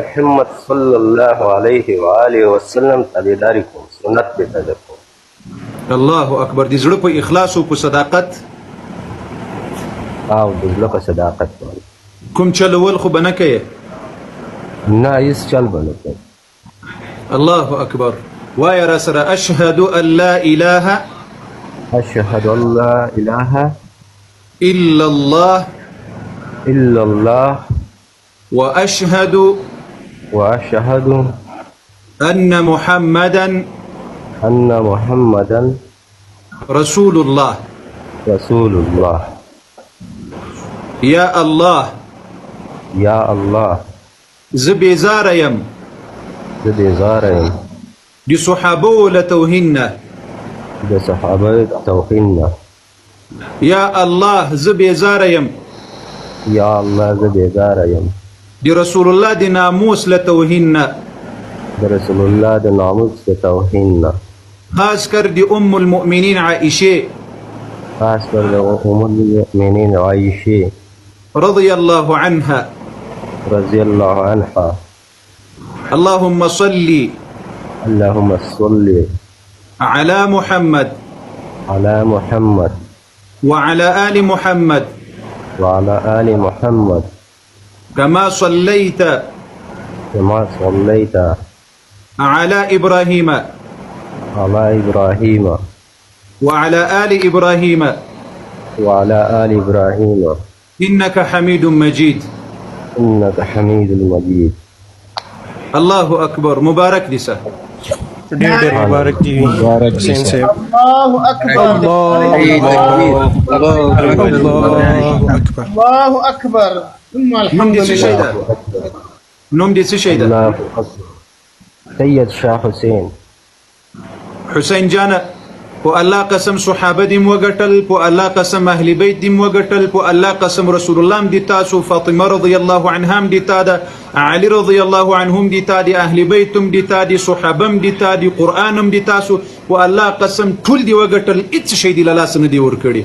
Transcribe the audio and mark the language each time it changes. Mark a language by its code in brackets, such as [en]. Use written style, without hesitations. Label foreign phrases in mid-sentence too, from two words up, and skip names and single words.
[ps] محمد [ar] صلی الله علیه و آله وسلم [ps] تابعداري کوم، سنت پې تابع کوم. [ar] الله اکبر. [ps] د زړه په اخلاص او په صداقت او د زړه په صداقت باندې کوم چلول خو به نه کوې؟ نه هېڅ چل به نه کوم. [ar] الله اکبر. [ps] وایه را سره [ar] اشهد ان لا اله اشهد ان لا اله الا الله الا الله واشهد واشهد ان محمدا ان محمدا رسول الله. رسول الله. یا الله یا الله [ps] زه بیزاره یم زه بیزاره یم د صحابو له توهین نه. د صحابه توهین نه. [ar] یا الله [ps] زه بیزاره یم [ar] یا الله [ps] زه بیزاره یم د رسول الله د ناموس له توهین نه، د رسول الله د ناموس د توهین نه، خاص کر د ام المؤمنین عائشه خاص کر د ام المؤمنین عائشه [ar] رضی الله عنها. رضی الله عنها. اللهم صل اللهم صل على محمد على محمد وعلى آل محمد وعلى آل محمد كما صليت كما صليت على إبراهيم على إبراهيم وعلى آل إبراهيم وعلى آل إبراهيم إنك حميد مجيد. إنك حميد مجيد. الله أكبر. [ps] مبارك دي سه. ډېر مبارک دی حسین صاحب. [ar] الله اکبر. الله اکبر. ثم [ps] نوم [ar] الحمد [ps] دې څه شی [ar] لله. [ps] ده؟ نوم دې څه شی ده؟ [ar] الله أكبر. سيد شاه حسين. [ps] حسین جان په الله قسم صحابه دې وګټل، په الله قسم اهل بیت دې وګټل، په الله قسم رسول الله دې تاسو، فاطمه [ar] رضی الله عنها [ps] دې تا ده، علي [ar] رضی الله عنهم [ps] دې تا دي، اهل بیت دې تا دي، صحابه دې تا دي، قران دې تاسو، په الله قسم ټول دې وګټل، هیڅ شی دې لاس نه دی ورکړي.